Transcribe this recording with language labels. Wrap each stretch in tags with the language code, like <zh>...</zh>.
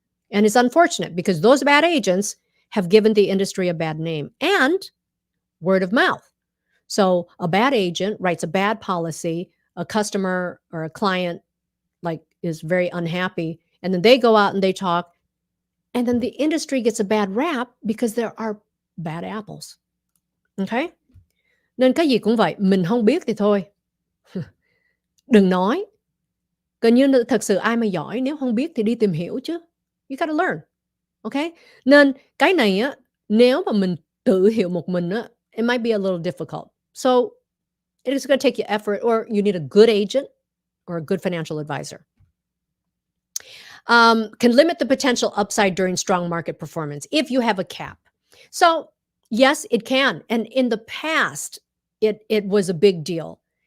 <en>And it's unfortunate because those bad agents have given the industry a bad name and word of mouth. So a bad agent writes a bad policy, a customer or a client is very unhappy, and then they go out and they talk, and then the industry gets a bad rap because there are bad apples. Okay?</en> <vi>Nên cái gì cũng vậy, mình không biết thì thôi. Đừng nói. Gần như thật sự ai mà giỏi nếu không biết thì đi tìm hiểu chứ.</vi> <en>You gotta learn. Okay?</en> <vi>Nên cái này á, nếu mà mình tự hiểu một mình á,</vi> <en>it might be a little difficult. So it is going to take you effort, or you need a good agent or a good financial advisor. Can limit the potential upside during strong market performance if you have a cap. So yes, it can. And in the past, it was a big deal.</en>